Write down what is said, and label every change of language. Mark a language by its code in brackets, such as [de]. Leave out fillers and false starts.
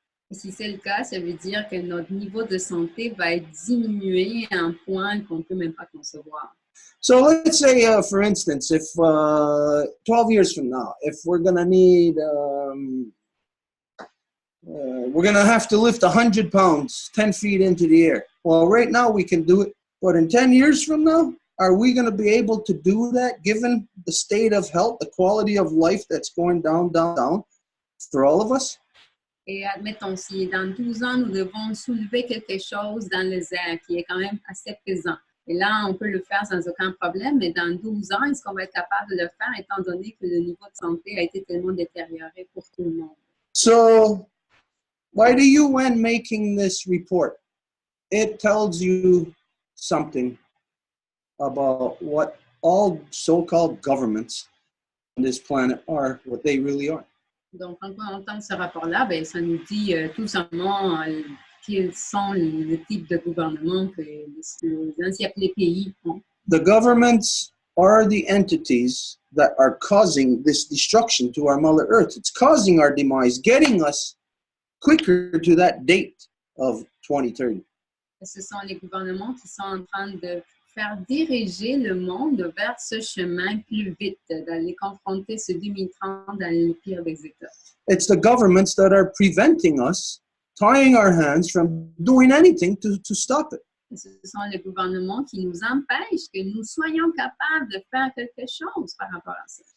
[fr] Et si c'est le cas, ça veut dire que notre niveau de santé va être diminué à un point qu'on ne peut même pas concevoir. [en] So let's say, for instance, if 12 years from now, if we're going to need, we're going to have to lift 100 pounds 10 feet into the air. Well, right now we can do it. But in 10 years from now, are we going to be able to do that given the state of health, the quality of life that's going down, down, down for all of us? [fr] Et admettons, si dans 12 ans, nous devons soulever quelque chose dans les airs qui est quand même assez pesant. Et là, on peut le faire sans aucun problème, mais dans 12 ans, est-ce qu'on va être capable de le faire étant donné que le niveau de santé a été tellement détérioré pour tout le monde? [en] So, by the UN making this report, it tells you something about what all so-called governments on this planet are, what they really are. [fr] Donc, quand on entend ce rapport-là, ben, ça nous dit tout simplement quels sont les types de gouvernements que les anciens pays ont. [en] The governments are the entities that are causing this destruction to our Mother Earth. It's causing our demise, getting us quicker to that date of 2030. [fr] Ce sont les gouvernements qui sont en train de faire diriger le monde vers ce chemin plus vite, d'aller confronter ce 2030 dans le pire des états. [en] It's the governments that are preventing us, tying our hands from doing anything to stop it. [fr] Ce sont les gouvernements qui nous empêchent que nous soyons capables de faire quelque chose par rapport à ça.